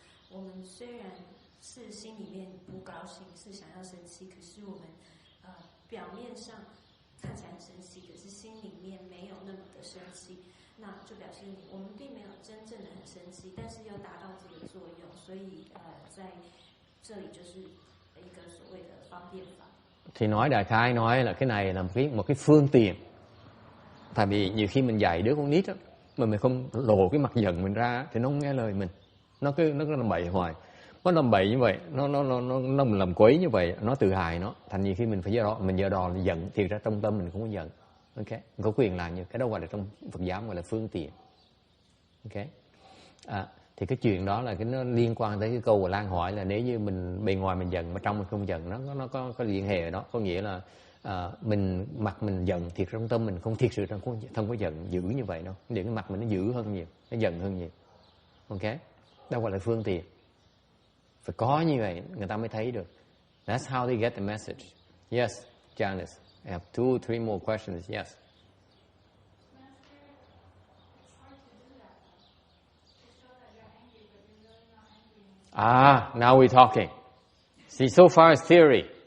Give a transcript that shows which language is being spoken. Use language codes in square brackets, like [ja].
[zh] 我们虽然是心里面不高兴，是想要生气，可是我们表面上看起来很生气，可是心里面没有那么的生气，那就表示我们并没有真正的很生气，但是又达到这个作用，所以在这里就是一个所谓的方便法。 [vi] Thì nói đại khái nói là cái này là một cái phương tiện. Tại vì nhiều khi mình dạy đứa con nít đó, mà mình không lộ cái mặt giận mình ra thì nó không nghe lời mình. Nó cứ làm bậy hoài. Nó làm bậy như vậy, nó làm quấy như vậy, nó tự hại nó. Thành nhiều khi mình phải giờ đò là giận, thì ra trong tâm mình không có giận. Ok, mình có quyền làm như cái đó gọi là trong Phật giáo gọi là phương tiện. Ok. Thì cái chuyện đó là nó liên quan tới cái câu của Lan hỏi là nếu như mình bề ngoài mình giận mà trong mình không giận, nó có liên hệ ở đó, có nghĩa là mặt mình giận thiệt trong tâm mình không thiệt sự không có giận dữ như vậy đâu, để cái mặt mình nó dữ hơn nhiều, nó giận hơn nhiều. Ok, đó gọi là phương tiện. Phải có như vậy người ta mới thấy được. [en] That's how they get the message. Yes, Janice, I have 2-3 more questions. Yes. Now we're talking. See, so far it's theory.